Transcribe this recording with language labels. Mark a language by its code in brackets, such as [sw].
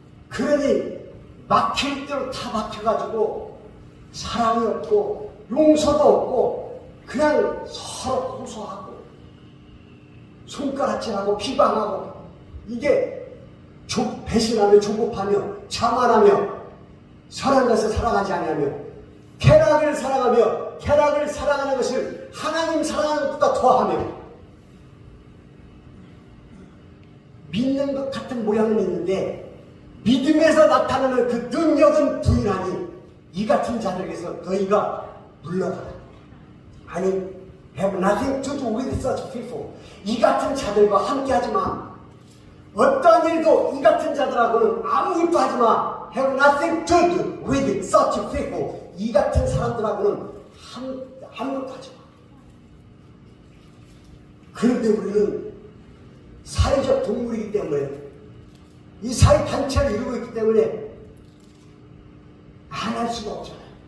[ko] 그러니 막힐 대로 다 막혀가지고 사랑이 없고 용서도 없고 그냥 서로 호소하고 손가락질하고 비방하고, 이게 배신하며 조급하며 자만하며 선한 것을 사랑하지 아니하며 쾌락을 사랑하며 쾌락을 사랑하는 것을 하나님 사랑하는 것보다 더하며, 믿는 것 같은 모양은 있는데 믿음에서 나타나는 그 능력은 부인하니 이 같은 자들에게서 너희가 물러가라. 아니, [en] have nothing to do with such people. [ko] 이 같은 자들과 함께 하지 마. 어떠한 일도 이 같은 자들하고는 아무것도 하지 마. [en] have nothing to do with such people. [ko] 이 같은 사람들하고는 아무것도 하지 마. 그런데 우리는 사회적 동물이기 때문에, 이 사회 단체를 이루고 있기 때문에 안 할 수가 없잖아요.